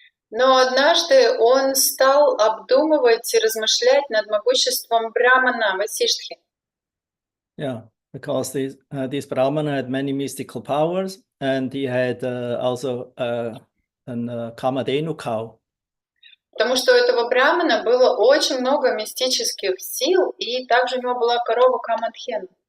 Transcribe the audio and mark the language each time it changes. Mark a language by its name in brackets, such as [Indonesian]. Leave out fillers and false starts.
[Russian] Но однажды он стал обдумывать и размышлять над могуществом Брамана Васиштхи. [English] Yeah, because this Brahmana had many mystical powers, and he had also an Kamadhenu cow. [Russian] Потому что у этого Брамана было очень много мистических сил, и также у него была корова Камадхен.